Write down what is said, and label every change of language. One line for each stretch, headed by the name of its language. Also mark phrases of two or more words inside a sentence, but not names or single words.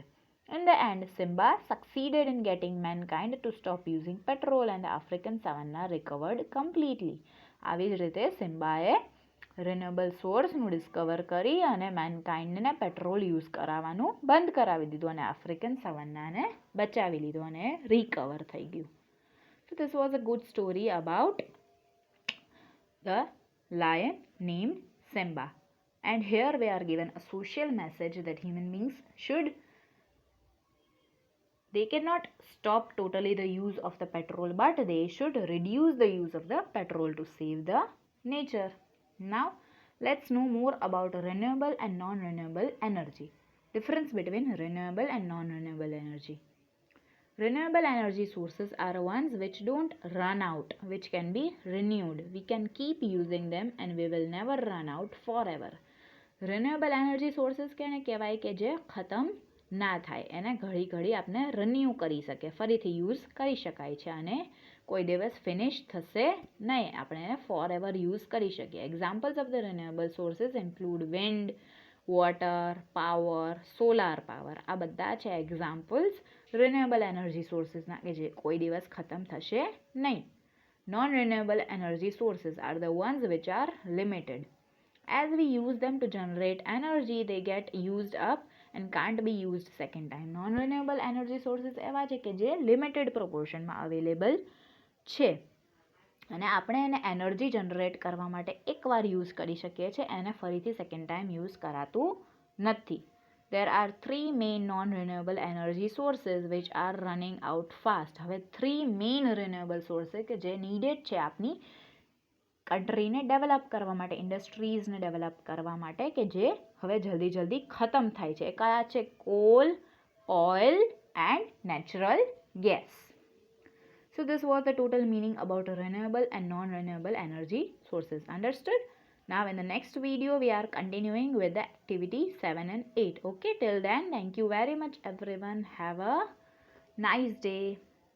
English: In the end, Simba succeeded in getting mankind to stop using petrol and the African savanna recovered completely.
Gujarati: આવી જ રીતે સિમ્બાએ
English: renewable source-નું
Gujarati: ડિસ્કવર કરી અને મેનકાઇન્ડને પેટ્રોલ યુઝ કરાવવાનું બંધ કરાવી દીધું અને
English: African savanna-ને
Gujarati: બચાવી લીધું અને રિકવર થઈ ગયું.
English: So this was a good story about the lion named Simba. And here we are given a social message that human beings they cannot stop totally the use of the petrol, but they should reduce the use of the petrol to save the nature. Now let's know more about renewable and non-renewable energy. Difference between renewable and non-renewable energy. Renewable energy sources are ones which don't run out, which can be renewed. We can keep using them and we will never run out forever. Renewable energy sources
Gujarati: કેને કહેવાય કે જે ખતમ ના થાય, એને ઘડી ઘડી આપણે રિન્યૂ કરી શકે, ફરીથી યુઝ કરી શકાય છે અને કોઈ દિવસ ફિનિશ થશે નહીં, આપણે એને
English: for ever use
Gujarati: કરી શકીએ.
English: examples of the renewable sources include wind, water, power, solar power.
Gujarati: આ બધા છે
English: examples renewable energy sources-ના
Gujarati: કે જે કોઈ દિવસ ખતમ થશે નહીં.
English: non renewable energy sources are the ones which are limited. As we use them to generate energy, they get used up and can't be used second time. Non-renewable energy sources
Gujarati: એવા છે કે જે
English: limited proportion-માં
Gujarati: અવેલેબલ છે અને આપણે એને
English: energy generate
Gujarati: કરવા માટે એકવાર યુઝ કરી શકીએ છીએ, એને ફરીથી
English: second time use
Gujarati: કરાતું નથી.
English: There are three main non-renewable energy sources which are running out fast.
Gujarati: હવે 3
English: main renewable source
Gujarati: કે જે નીડેડ છે આપની કન્ટ્રીને ડેવલપ કરવા માટે, ઇન્ડસ્ટ્રીઝને ડેવલપ કરવા માટે કે જે હવે જલ્દી જલ્દી ખતમ થાય છે. એ કયા છે?
English: coal, oil and natural gas. So this was the total meaning about renewable and non-renewable energy sources. Understood? Now in the next video we are continuing with the activity 7 and 8. Okay, till then thank you very much everyone. Have a nice day.